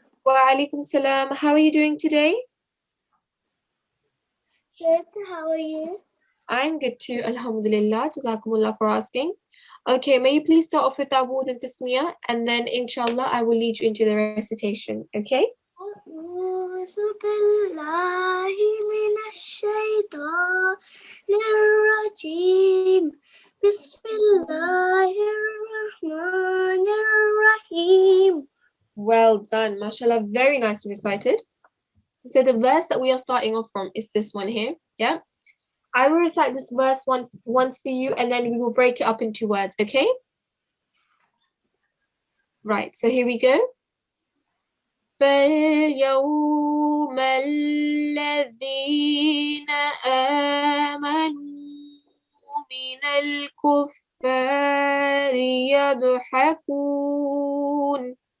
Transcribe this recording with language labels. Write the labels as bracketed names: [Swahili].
[English] Wa alaikum salam. How are you doing today? Good, how are you? I'm good too, alhamdulillah. Jazakumullah for asking. Okay, may you please start off with Dawood and Tasmiyah, and then inshallah I will lead you into the recitation, okay? [Arabic] أعوذ بالله من الشيطان الرجيم بسم الله الرحمن الرحيم. [English] Well done, mashallah, very nicely recited. So the verse that we are starting off from is this one here, yeah? I will recite this verse once for you, and then we will break it up into words, okay? Right, so here we go. [Arabic] فَالْيَوْمَ الَّذِينَ آمَنُوا مِنَ الْكُفَّارِ يَضْحَكُونَ.